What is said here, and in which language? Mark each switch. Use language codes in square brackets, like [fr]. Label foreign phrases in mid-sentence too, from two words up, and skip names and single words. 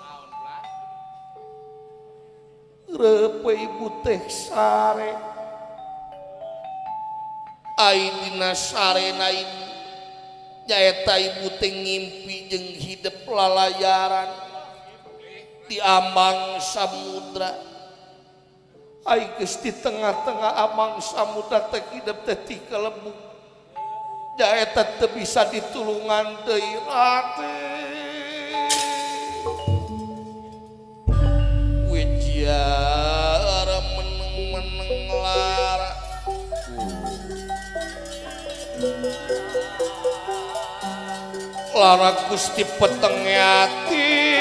[su] Reupe ibu teh sare aidina sarena ibu nyaeta ibu teh ngimpi jeung hidup lalayaran di ambang samudra. Ai geus di tengah-tengah ambang samudra teh hidup teh ti kalebuk nyaeta teu bisa ditulungan deui Raden. [jv] Wijar meneng-meneng lara lara Gusti peteng ati